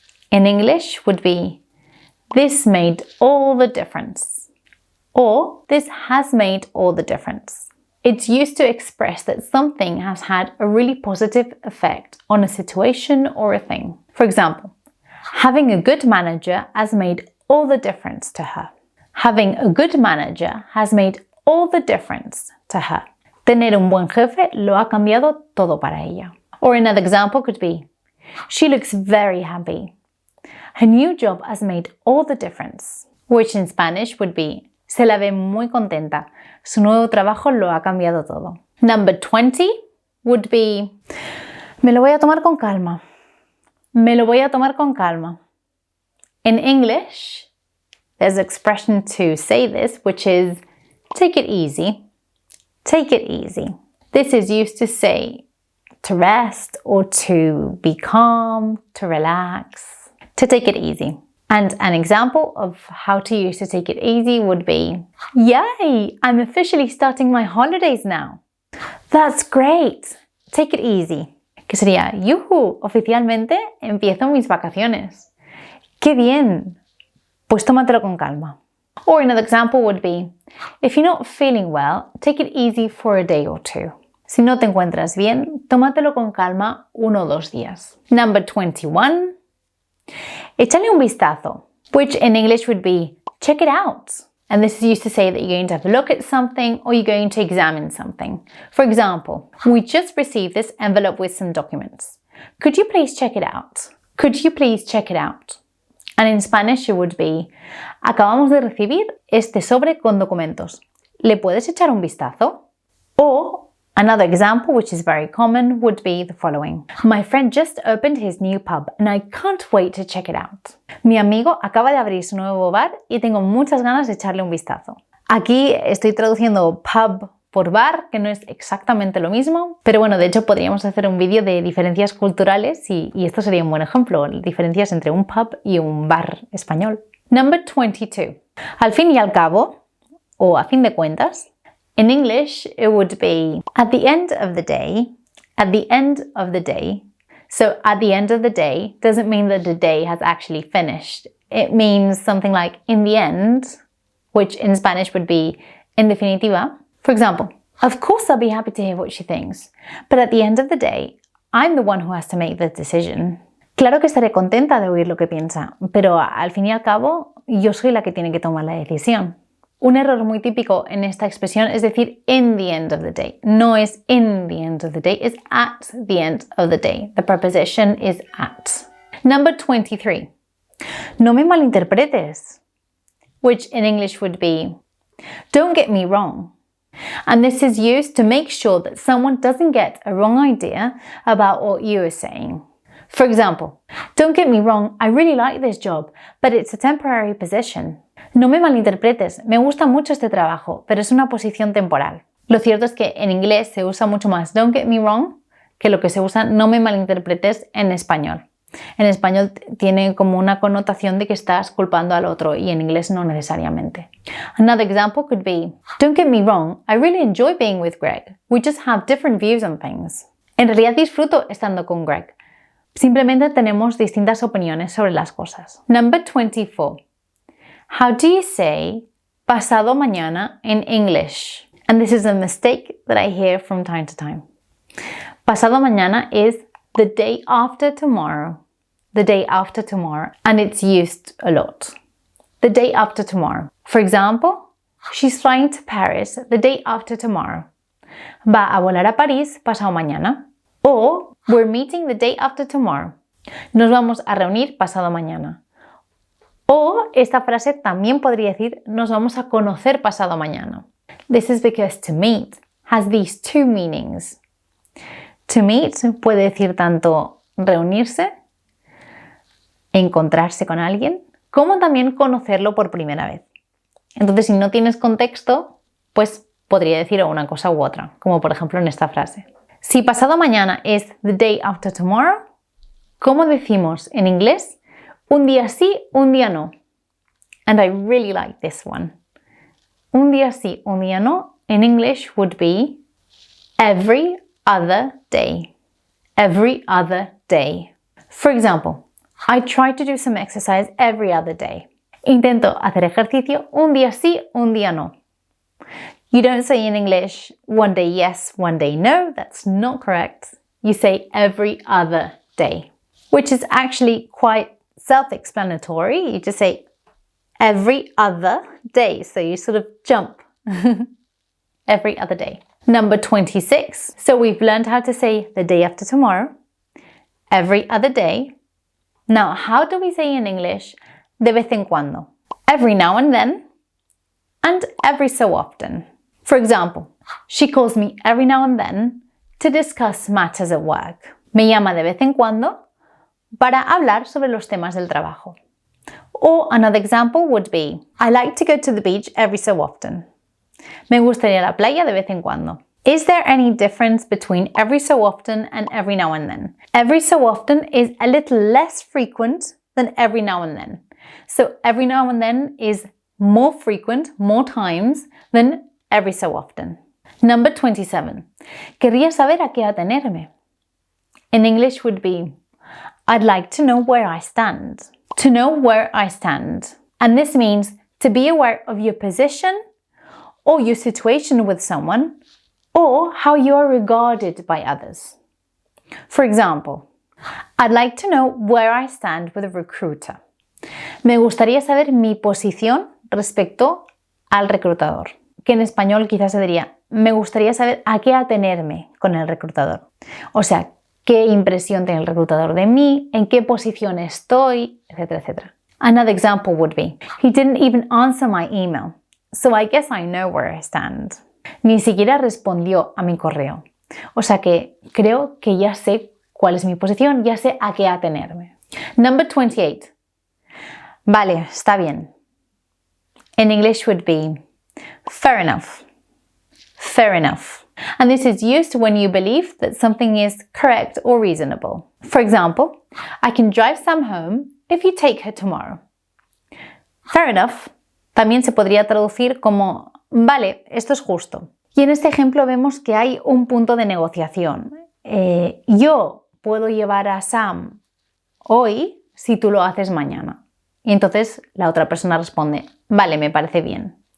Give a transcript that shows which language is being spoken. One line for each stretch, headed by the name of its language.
English: In English would be, this made all the difference. Or, this has made all the difference. It's used to express that something has had a really positive effect on a situation or a thing. For example, having a good manager has made all the difference to her. Having a good manager has made all the difference to her.
Spanish: Tener un buen jefe lo ha cambiado todo para ella.
English: Or another example could be, she looks very happy. Her new job has made all the difference. Which in Spanish would be,
Spanish: se la ve muy contenta. Su nuevo trabajo lo ha cambiado todo.
English: Number 20 would be,
Spanish: me lo voy a tomar con calma. Me lo voy a tomar con calma.
English: In English, there's an expression to say this, which is, take it easy. Take it easy. This is used to say to rest or to be calm, to relax, to take it easy. And an example of how to use to take it easy would be, yay, I'm officially starting my holidays now. That's great. Take it easy.
Spanish: Que sería, yuhu, oficialmente empiezo mis vacaciones. ¡Qué bien! Pues tómatelo con calma.
English: Or another example would be, if you're not feeling well, take it easy for a day or two.
Spanish: Si no te encuentras bien, tómatelo con calma 1 o 2 días.
English: Number 21.
Spanish: Échale un vistazo,
English: which in English would be, check it out. And this is used to say that you're going to have a look at something or you're going to examine something. For example, we just received this envelope with some documents. Could you please check it out? Could you please check it out? And in Spanish it would be,
Spanish: acabamos de recibir este sobre con documentos. ¿Le puedes echar un vistazo?
English: Or another example, which is very common, would be the following. My friend just opened his new pub and I can't wait to check it out.
Spanish: Mi amigo acaba de abrir su nuevo bar y tengo muchas ganas de echarle un vistazo. Aquí estoy traduciendo pub por bar, que no es exactamente lo mismo, pero bueno, de hecho podríamos hacer un vídeo de diferencias culturales y esto sería un buen ejemplo, diferencias entre un pub y un bar español.
English: Number 22.
Spanish: Al fin y al cabo, o a fin de cuentas,
English: in English it would be at the end of the day, at the end of the day. So at the end of the day doesn't mean that the day has actually finished. It means something like in the end, which in Spanish would be
Spanish: en definitiva.
English: For example, of course I'll be happy to hear what she thinks, but at the end of the day, I'm the one who has to make the decision.
Spanish: Claro que estaré contenta de oír lo que piensa, pero al fin y al cabo, yo soy la que tiene que tomar la decisión. Un error muy típico en esta expresión es decir
English: in the end of the day.
Spanish: No es
English: in the end of the day,
Spanish: es
English: at the end of the day. The preposition is at. Number 23.
Spanish: No me malinterpretes,
English: which in English would be, don't get me wrong. And this is used to make sure that someone doesn't get a wrong idea about what you are saying. For example, don't get me wrong, I really like this job, but it's a temporary position.
Spanish: No me malinterpretes, me gusta mucho este trabajo, pero es una posición temporal. Lo cierto es que en inglés se usa mucho más
English: don't get me wrong
Spanish: que lo que se usa no me malinterpretes en español. En español tiene como una connotación de que estás culpando al otro y en inglés no necesariamente.
English: Another example could be, don't get me wrong, I really enjoy being with Greg. We just have different views on things.
Spanish: En realidad disfruto estando con Greg. Simplemente tenemos distintas opiniones sobre las cosas.
English: Number 24. How do you say
Spanish: pasado mañana
English: in English? And this is a mistake that I hear from time to time.
Spanish: Pasado mañana
English: is the day after tomorrow. The day after tomorrow. And it's used a lot. The day after tomorrow. For example, she's flying to Paris the day after tomorrow.
Spanish: Va a volar a París pasado mañana.
English: O we're meeting the day after tomorrow.
Spanish: Nos vamos a reunir pasado mañana. O esta frase también podría decir nos vamos a conocer pasado mañana.
English: This is because to meet has these two meanings. To meet
Spanish: puede decir tanto reunirse, encontrarse con alguien, como también conocerlo por primera vez. Entonces, si no tienes contexto, pues podría decir una cosa u otra, como por ejemplo en esta frase. Si pasado mañana es
English: the day after tomorrow,
Spanish: ¿cómo decimos en inglés? Un día sí, un día no.
English: And I really like this one.
Spanish: Un día sí, un día no.
English: In English would be every other day. Every other day. For example, I try to do some exercise every other day.
Spanish: Intento hacer ejercicio un día sí, un día no.
English: You don't say in English one day yes, one day no. That's not correct. You say every other day, which is actually quite self-explanatory. You just say every other day. So you sort of jump every other day. Number 26. So we've learned how to say the day after tomorrow, every other day. Now, how do we say in English
Spanish: de vez en cuando?
English: Every now and then and every so often. For example, she calls me every now and then to discuss matters at work.
Spanish: Me llama de vez en cuando para hablar sobre los temas del trabajo.
English: Or another example would be, I like to go to the beach every so often.
Spanish: Me gusta ir a la playa de vez en cuando.
English: Is there any difference between every so often and every now and then? Every so often is a little less frequent than every now and then. So every now and then is more frequent, more times than every so often. Number 27.
Spanish: Querría saber a qué atenerme.
English: In English would be, I'd like to know where I stand. To know where I stand. And this means to be aware of your position or your situation with someone or how you are regarded by others. For example, I'd like to know where I stand with a recruiter.
Spanish: Me gustaría saber mi posición respecto al reclutador. Que en español quizás se diría, me gustaría saber a qué atenerme con el reclutador. O sea, qué impresión tiene el reclutador de mí, en qué posición estoy, etcétera, etcétera.
English: Another example would be, he didn't even answer my email, so I guess I know where I stand.
Spanish: Ni siquiera respondió a mi correo. O sea que creo que ya sé cuál es mi posición, ya sé a qué atenerme.
English: Number 28.
Spanish: Vale, está bien.
English: In English would be, fair enough. Fair enough. And this is used when you believe that something is correct or reasonable. For example, I can drive Sam home if you take her tomorrow. Fair enough
Spanish: también se podría traducir como vale, esto es justo. Y en este ejemplo vemos que hay un punto de negociación. Yo puedo llevar a Sam hoy si tú lo haces mañana. Y entonces la otra persona responde, vale, me parece bien.